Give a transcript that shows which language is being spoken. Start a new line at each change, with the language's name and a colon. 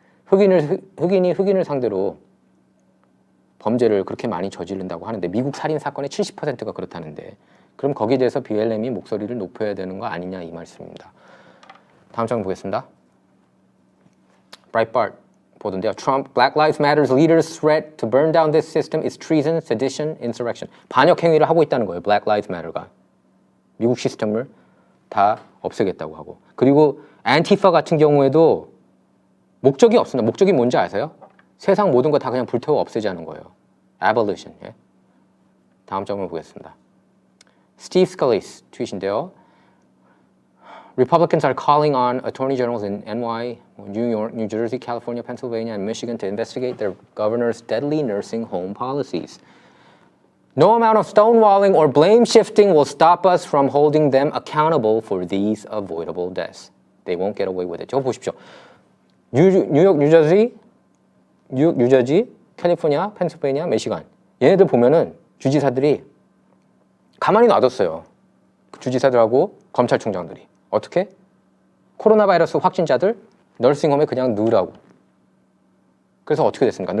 Korean: 흑인을 상대로 범죄를 그렇게 많이 저지른다고 하는데 미국 살인 사건의 70%가 그렇다는데 그럼 거기에 대해서 BLM이 목소리를 높여야 되는 거 아니냐 이 말씀입니다. 다음 장 보겠습니다. Breitbart 보던데요.
English: Trump, Black Lives Matter's leaders' threat to burn down this system is treason, sedition, insurrection.
Korean: 반역 행위를 하고 있다는 거예요. Black Lives Matter가. 미국 시스템을 다 없애겠다고 하고. 그리고 안티파 같은 경우에도 목적이 없습니다. 목적이 뭔지 아세요? 세상 모든 거 다 그냥 불태워 없애자는 거예요. Abolition. 예? 다음 장면 보겠습니다.
English: Steve Scalise
Korean: 트윗인데요.
English: Republicans are calling on attorney generals in NY, New York, New Jersey, California, Pennsylvania, and Michigan to investigate their governor's deadly nursing home policies. No amount of stonewalling or blame shifting will stop us from holding them accountable for these avoidable deaths. They won't get away with it.
Korean: 저거 보십시오. 뉴욕, 뉴저지, 캘리포니아, 펜실베이니아, 미시간. 얘네들 보면은 주지사들이 가만히 놔뒀어요. 주지사들하고 검찰총장들이. 어떻게? 코로나 바이러스 확진자들 너싱홈에 그냥 넣으라고. 그래서 어떻게 됐습니까?